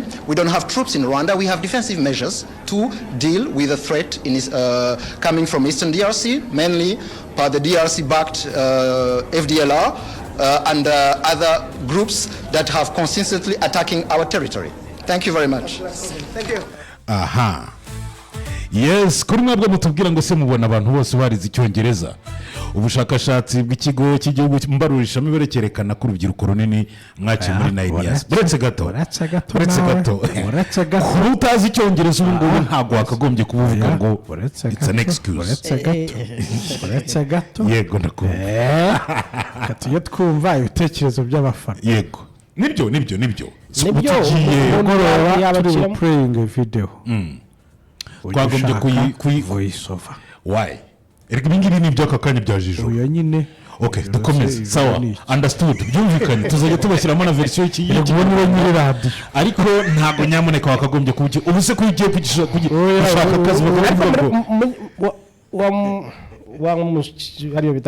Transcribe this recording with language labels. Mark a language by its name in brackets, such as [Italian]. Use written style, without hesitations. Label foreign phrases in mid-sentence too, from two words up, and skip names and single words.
[English] We don't have troops in Rwanda. We have defensive measures to deal with the threat coming from Eastern DRC, mainly by the DRC-backed FDLR and other groups that have consistently attacking our territory. Thank you very much. Thank you. [Kinyarwanda] aha yes kuri mwebwe mutubwira ngo se mubona abantu bose barize icyongereza ubushakashatsi bw'ikigo cy'igihugu mbarurishamibare cyerekana ko urubyiruko runini mwakiye muri Nigeria buretse gato kuri utazi icyongereza ubu ngubu ntabwo wakagombye kuvuga ngo [English] it's an excuse [Kinyarwanda] uretse gato yego ndakubwira tujye twumva ibitekerezo by'abafana yego nibyo nibyo yaba turi [English] playing video [Kinyarwanda] twagombye kuyi [English] voice over [Kinyarwanda] why erega ibingibi ni iby'aka kanya byajije uyo nyine okay dukomeze sawa understood byumvikanye tuzajya tubashyiramo na version y'iki radio ariko ntabwo nyamuneka wakagombye kuki ubu se kugiye gushaka akazi bakavuga ngo ariyo bita